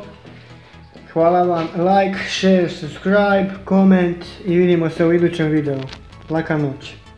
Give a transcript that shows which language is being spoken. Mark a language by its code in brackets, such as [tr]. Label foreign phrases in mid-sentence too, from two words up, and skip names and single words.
[hr] Hvala vam, [en] like, share, subscribe, comment [hr] i vidimo se u idućem videu. Laka noć.